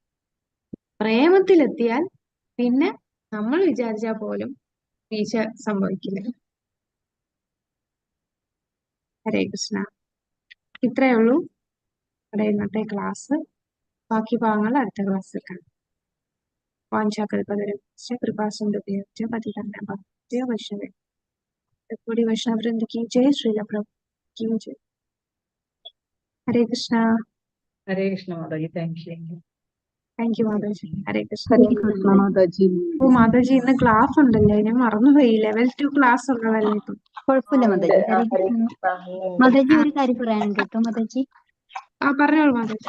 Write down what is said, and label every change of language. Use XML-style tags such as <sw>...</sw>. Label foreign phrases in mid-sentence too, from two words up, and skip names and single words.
<ml>പ്രേമത്തിലെത്തിയാൽ പിന്നെ നമ്മൾ വിചാരിച്ചാൽ പോലും വീഴ്ച സംഭവിക്കില്ല. ഹരേ കൃഷ്ണ. ഇത്രയേ ഉള്ളൂ നമ്മുടെ ഇന്നത്തെ ക്ലാസ്. ബാക്കി ഭാഗങ്ങൾ അടുത്ത ക്ലാസ്സിൽ കാണാം.</ml> <sa>वाञ्छाकल्पतरुभ्यश्च कृपासिन्धुभ्यश्च पतितानां पावनेभ्यो वैष्णवेभ्यो गौरी वैष्णववृन्द</sa> <hi>की जय,</hi> <sa>श्रील प्रभु</sa> <hi>की जय.</hi> <sa>हरे कृष्णा.</sa> <ml>ഹരേ കൃഷ്ണ മാതാജി,</ml> <en>thank you. thank you</en> <ml>മാതാജി. ഹരേ കൃഷ്ണ. ഹരേ കൃഷ്ണ മാതാജി. ഓ മാതാജി, ഇന്ന് ക്ലാസ് ഉണ്ടല്ലേ, ഞാൻ മറന്നുപോയി. ലെവൽ 2 ക്ലാസ് ഉള്ളതല്ലേ ഇപ്പം. കുഴപ്പമില്ല ഉണ്ട്. മാതാജി. ഹരേ ഹരേ കൃഷ്ണ കൃഷ്ണ ഇന്നുണ്ട്. മാതാജി. ഒരു കാര്യം പറയാനുണ്ട് കേട്ടോ മാതാജി. പറഞ്ഞോളൂ മാതാജി.</ml>